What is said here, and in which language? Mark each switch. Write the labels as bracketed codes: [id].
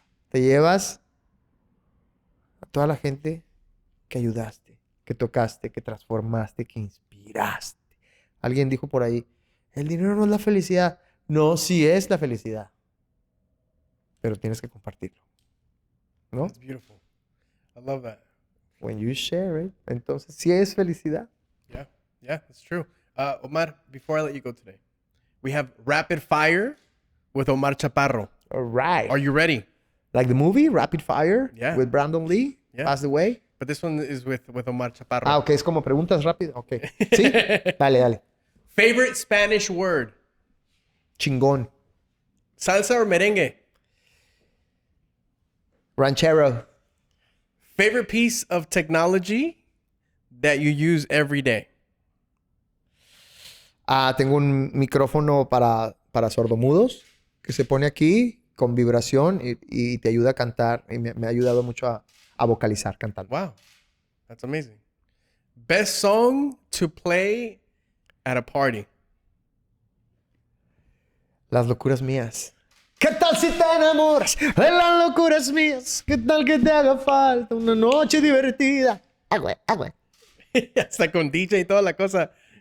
[es] Te llevas a toda la gente que ayudaste, que tocaste, que transformaste, que inspiraste. Alguien dijo por ahí, el dinero no es la felicidad. No, sí es la felicidad. Pero tienes que compartirlo. ¿No? [en] That's beautiful. I love that. When you share it, [es] entonces sí es felicidad. [en] Yeah. Yeah, that's true. Omar, before I let you go today, we have Rapid Fire with Omar Chaparro. All right. Are you ready? Like the movie, Rapid Fire, Yeah. with Brandon Lee, Yeah. passed away. But this one is with Omar Chaparro. [es] Ok, es como preguntas rápidas. Ok. ¿Sí? Dale. [en] Favorite Spanish word? [es] Chingón. [en] Salsa or merengue? [es] Ranchero. [en] Favorite piece of technology that you use every day? [es] Tengo un micrófono para sordomudos que se pone aquí con vibración y te ayuda a cantar. Y me ha ayudado mucho a vocalizar cantando. [en] Wow. That's amazing. Best song to play at a party? [es] Las locuras mías. ¿Qué tal si te enamoras de las locuras mías? ¿Qué tal que te haga falta una noche divertida? Agua. Hasta con DJ y toda la cosa.